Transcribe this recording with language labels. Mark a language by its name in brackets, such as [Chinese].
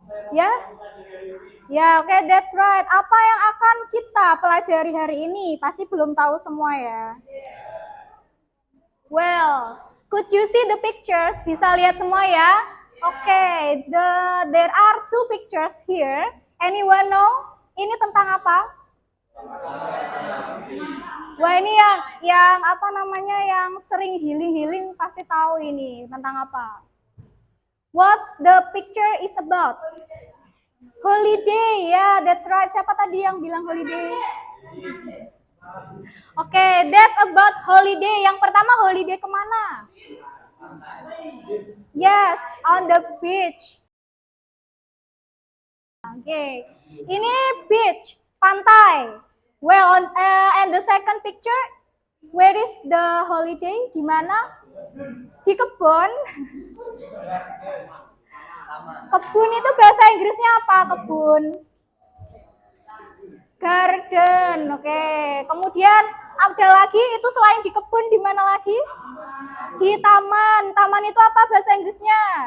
[Indonesian] Ya? Ya, oke, [English] that's right. [Indonesian] Apa yang akan kita pelajari hari ini? Pasti belum tahu semua ya. [English] Well, could you see the pictures? [Indonesian] Bisa lihat semua ya? [English] Okay, there are two pictures here. Anyone know? [Indonesian] Ini tentang apa? Wah, ini yang apa namanya, yang sering healing pasti tahu ini tentang apa. [English] What's the picture is about? [Indonesian] Holiday, ya, [English] that's right. [Indonesian] Siapa tadi yang bilang holiday? Oke, [English] that's about holiday. [Indonesian] Yang pertama, holiday kemana? [English] Yes, on the beach. [Indonesian] Oke, ini beach, pantai. [English] Well, and the second picture, where is the holiday? [Indonesian] Di mana? Di kebun. Kebun itu bahasa Inggrisnya apa? Kebun. Garden, oke. Kemudian ada lagi, itu selain di kebun, di mana lagi? Di taman. Taman itu apa bahasa Inggrisnya?